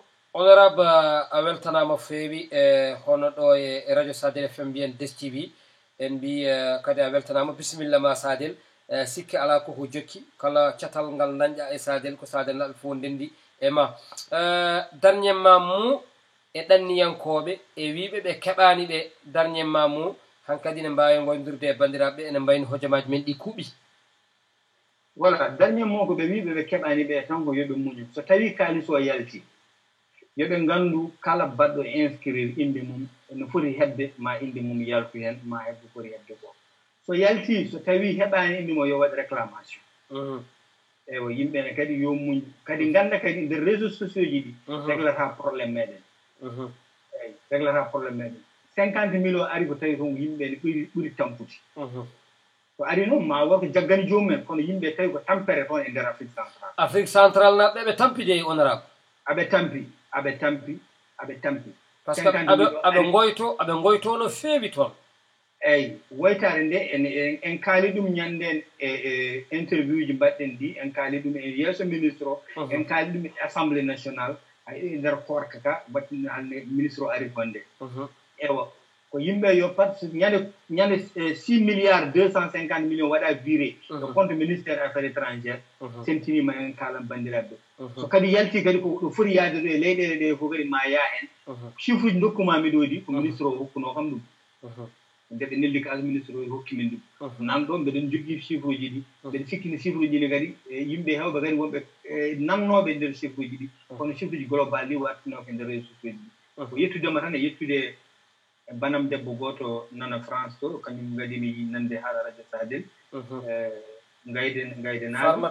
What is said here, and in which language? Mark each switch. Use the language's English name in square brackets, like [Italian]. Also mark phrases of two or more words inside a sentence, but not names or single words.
[Fula] honorable a weltanama feewi e hono ɗo e radio Sadel FM mbiyen DSTV en mbi kadi a weltanama bisimilla ma Sadel sikki ala koko jokki kala catal ngal dañƴa e Sadel ko Sadel naɓe fof ndendi e ma dernier mamou e ɗanniyankoɓe e wiɓe ɓe keɓani ɓe dernier mamou hankkadi ne mbawi goyndirde e bandiraɓe ene mbayni hojomaji men ɗi kuuɓi voilà dernier mot ko ɓe wiɓe ɓe keɓani ɓe tan ko yoɓe muñu so tawi kalis o yalti yoɓe ngandu kala baɗɗo inscrire inde mum no foti hebde ma inde mum yaltu hen ma hebde foti hebde ko so yalti so tawi heɓani inde mo yo waɗ réclamation ewa yimɓene kadi yo muñ kadi ganda kadi nder [French] réseaux sociaux [Fula] ji ɗi réglata probléme meɗen eyi réglata probléme meɗen 50 000 o ari ko tawi toon yimɓene ɓuuri tampude so ari noon ma wo ko jaggani jomumen kono yimɓe tawi ko tampere toon e nder [French] Afrique centrale [Fula] naɓɓe ɓe tampide e honorable aɓe tampi [French] par ce que [Fula] aɓe goyto no feewi toon eyi woytare nde en kaali ɗum ñanden e interview ji mbaɗɗen ɗi en kaali ɗum e yeeso ministre o en kaali ɗum e [French] assemblée nationale [Fula] hay e nder korka ka battino hande ministre o ari gonde ewa ko yimɓe yo pat ñande 6 milliards 250 millions waɗa viré e [French] compte ministère affaires étrangères [Fula] sentinima en kaalan bandiraɓe so kadi yalti kadi ko ɗo foti yaade ɗo e leyɗele ɗe fof kadi ma yaa hen chiffre uji dokkumami ɗo ɗi ko ministre o hokkuno kam ɗum nde ɓe nelli ko ministre o hokkimin ɗum nan ɗo mbeɗen jogui chiffre uji ɗi mbeɗa sikkini chiffre uji ɗi kadi yimɓe hewɓe kadi wonɓe nannoɓe nder chiffre uji ɗi kono chiffre uji global ɗi wattino ko nder [French] réseau sociaux [Fula] ji ɗi ko yettudema tan e yettude banam debbo goto nana France to kañum gadimi nande haala radio Sadel gaydenaɗo